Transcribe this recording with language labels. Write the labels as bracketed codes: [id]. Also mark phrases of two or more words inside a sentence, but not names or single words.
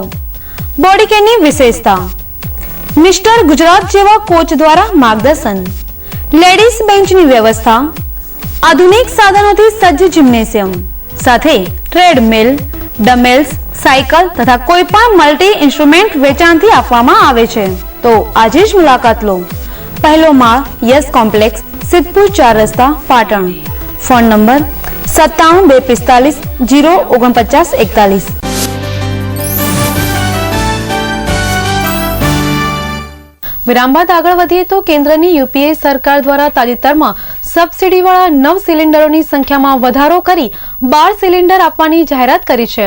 [gu] બોડી કેરની વિશેષતા મિસ્ટર ગુજરાત જેવા કોચ દ્વારા માર્ગદર્શન, લેડીઝ બેન્ચની વ્યવસ્થા, આધુનિક સાધનોથી સજ્જ જિમ્નેશિયમ સાથે ટ્રેડમિલ, ડમ્બેલ્સ, સાયકલ તથા કોઈપણ [en] multi instrument [gu] વેચાણથી આપવામાં આવે છે। તો આજે જ મુલાકાત લો। પહેલો માળ યસ કોમ્પ્લેક્સ सिद्धपुर 4 रस्ता पाटण। ફોન નંબર 97 245 049 41। વિરામ બાદ આગળ વધીએ તો કેન્દ્રની યુપીએ સરકાર દ્વારા તાજેતરમાં સબસિડીવાળા 9 સિલિન્ડરોની સંખ્યામાં વધારો કરી 12 સિલિન્ડર આપવાની જાહેરાત કરી છે।